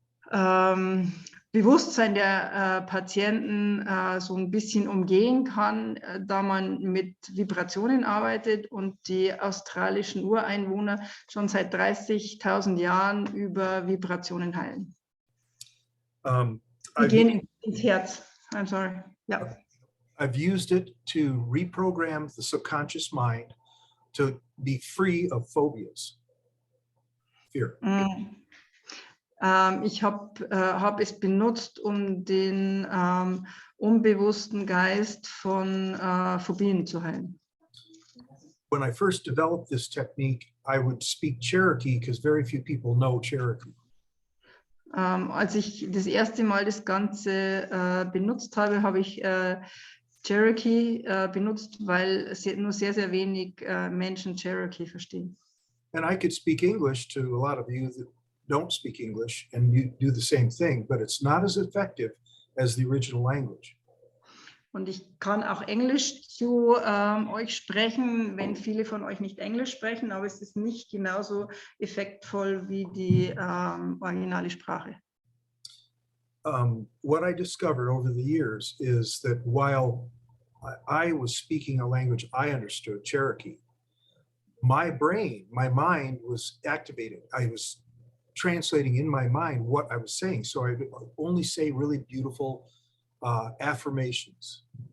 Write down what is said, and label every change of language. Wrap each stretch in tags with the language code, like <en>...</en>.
<de>Bewusstsein der Patienten so ein bisschen umgehen kann, da man mit Vibrationen arbeitet und die australischen Ureinwohner schon seit 30.000 Jahren über Vibrationen heilen. Die gehen ins Herz.</de> <en>I'm sorry.</en> <de>Ja.</de> <en>I've used it to reprogram the subconscious mind to be free of phobias. Fear.</en> <de>Ich hab es benutzt, um den unbewussten Geist von Phobien zu heilen.</de> <en>When I first developed this technique, I would speak Cherokee because very few people know Cherokee.</en> <de>Als ich das erste Mal das Ganze benutzt habe, habe ich Cherokee benutzt, weil nur sehr, sehr wenig Menschen Cherokee verstehen.</de> <en>And I could speak English to a lot of you that don't speak English, and you do the same thing, but it's not as effective as the original language.</en> <de>Und ich kann auch Englisch zu euch sprechen, wenn viele von euch nicht Englisch sprechen, aber es ist nicht genauso effektvoll wie die originale Sprache.</de> <en>What I discovered over the years is that while I was speaking a language I understood, Cherokee, my brain, my mind was activated. I was translating in my mind what I was saying. So I would only say really beautiful affirmations.</en>